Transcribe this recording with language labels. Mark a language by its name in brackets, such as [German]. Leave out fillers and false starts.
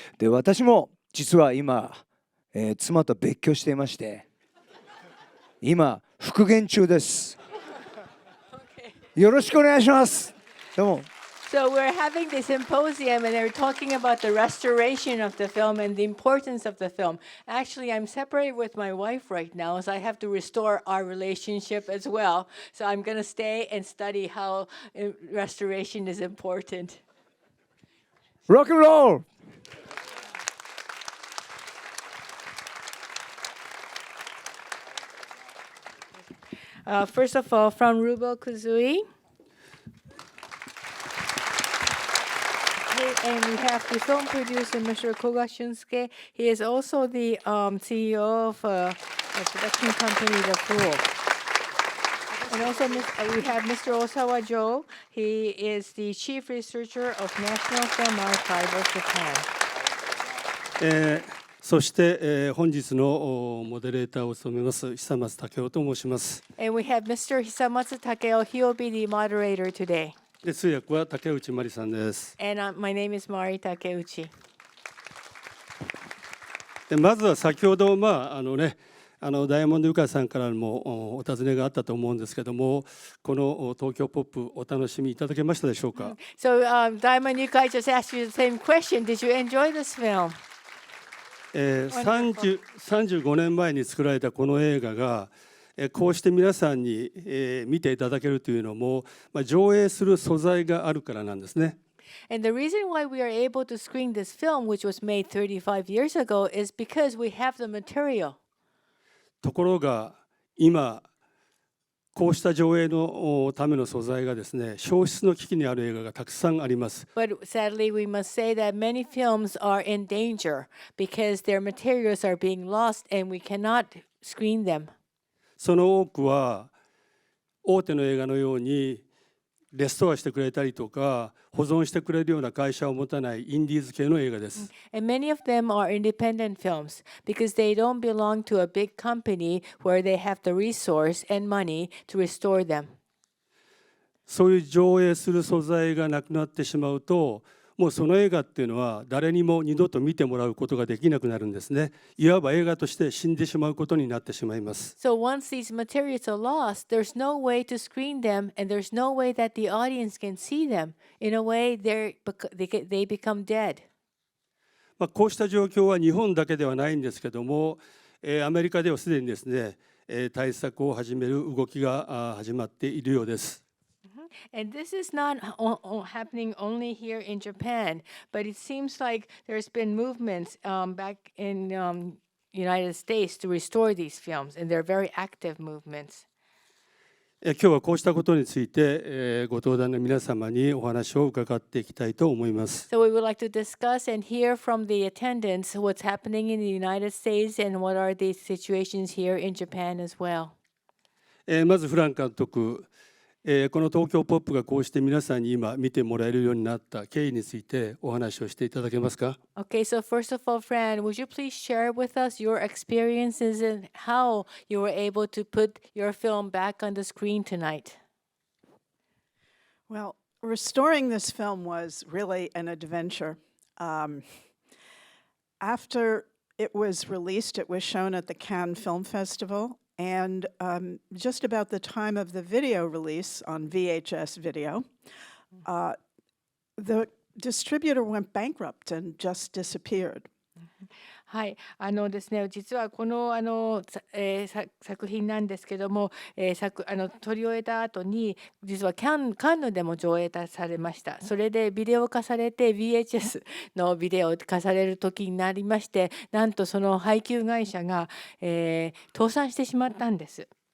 [Japanese] で、私も実は今、妻と別居していまして、今復元中です。よろしくお願いします。どうも。 [English] So we're having the symposium, and they're talking about the restoration of the film and the importance of the film. Actually, I'm separated with my wife right now, so I have to restore our relationship as well. So I'm going to stay and study how restoration is important. Rock and roll! First of all, from Rubel Kuzui. And we have the film producer, Mr. Koga Shunsuke. He is also the CEO of a production company, The Fool. And also we have Mr. Osawa Joe. He is the chief researcher of National Film Archive of Japan. [Japanese] そして、本日のモデレーターを務めます久松武雄と申します。 [English] And we have Mr. Hisamatsu Takeo. He will be the moderator today. [Japanese] で、通訳は竹内まりさんです。 [English] And my name is Mari Takeuchi. [Japanese] で、まずは先ほどダイヤモンドユカさんからもお尋ねがあったと思うんですけども、この東京ポップお楽しみいただけましたでしょうか。 [English] So, Diamond Yukai just asked you the same question. Did you enjoy this film? [Japanese] 35年前に作られたこの映画がこうして皆さんに見ていただけるというのも、上映する素材があるからなんですね。 [English] And the reason why we are able to screen this film, which was made 35 years ago, is because we have the material. [Japanese] ところが今こうした上映のための素材がですね、消失の危機にある映画がたくさんあります。 [English] But sadly, we must say that many films are in danger because their materials are being lost and we cannot screen them. [Japanese] その多くは大手の映画のようにレストアしてくれたりとか保存してくれるような会社を持たないインディーズ系の映画です。 [English] And many of them are independent films because they don't belong to a big company where they have the resource and money to restore them. [Japanese] そういう上映する素材がなくなってしまうと、もうその映画っていうのは誰にも二度と見てもらうことができなくなるんですね。いわば映画として死んでしまうことになってしまいます。 [English] So once these materials are lost, there's no way to screen them and there's no way that the audience can see them. In a way, they become dead. [Japanese] こうした状況は日本だけではないんですけども、アメリカではすでにですね、対策を始める動きが始まっているようです。 [English] And this is not happening only here in Japan, but it seems like there's been movements back in United States to restore these films, and they're very active movements. [Japanese] 今日はこうしたことについて、ご登壇の皆様にお話を伺っていきたいと思います。 [English] So we would like to discuss and hear from the attendants what's happening in the United States and what are the situations here in Japan as well. [Japanese] まずフラン監督、この東京ポップがこうして皆さんに今見てもらえるようになった経緯についてお話をしていただけますか。 [English] Okay, so first of all, Fran, would you please share with us your experiences and how you were able to put your film back on the screen tonight? Well, restoring this film was really an adventure. After it was released, it was shown at the Cannes Film Festival. And just about the time of the video release on VHS video, the distributor went bankrupt and just disappeared. [Japanese] はい、ですね、実はこの作品なんですけども、撮り終えた後に実はカンヌでも上映されました。それでビデオ化されて VHS のビデオ化される時になりまして、なんとその配給会社が、倒産してしまったんです。